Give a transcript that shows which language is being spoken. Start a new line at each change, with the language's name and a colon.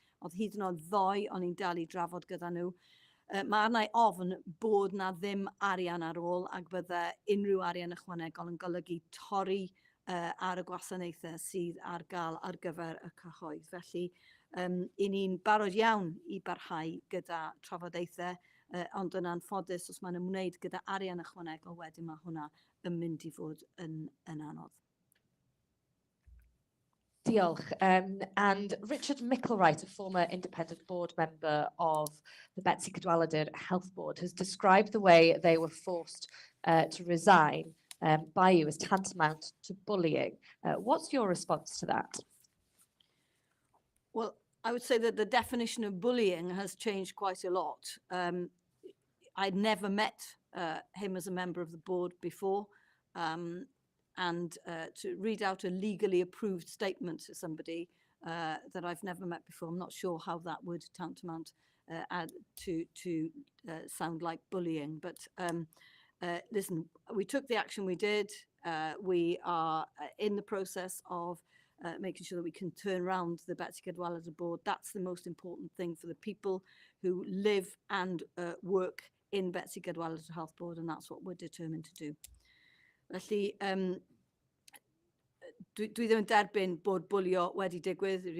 Welsh: Oedd hyd yn oed ddoe o'n i'n dal I drafod gyda nhw. Mae arna I ofn bod na ddim arian ar ôl ac bydde unrhyw arian ychwanegol yn golygu torri ar y gwasanaethau sydd ar gael ar gyfer y cyhoedd. Felly, I ni'n barod iawn I barhau gyda trafodaethau, ond yn anffodus os mae'n ymwneud gyda arian ychwanegol wedyn mae hwnna yn mynd I fod yn anodd. Diolch.
English: And Richard Micklewright, a former independent board member of the Betsy Cadwaladr Health Board, has described the way they were forced to resign by you as tantamount to bullying. What's your response to that? Well, I would say that the definition of bullying has changed quite a lot. I'd never met him as a member of the board before, and to read out a legally approved statement to somebody that I've never met before, I'm not sure how that would tantamount to sound like bullying. But listen, we took the action we did. We are in the process of making sure that we can turn around the Betsy Cadwaladr board. That's the most important thing for the people who live and work in Betsy Cadwaladr Health Board, and that's what we're determined to do.
Welsh: Felly, dwi ddim yn derbyn bod bwlio wedi digwydd.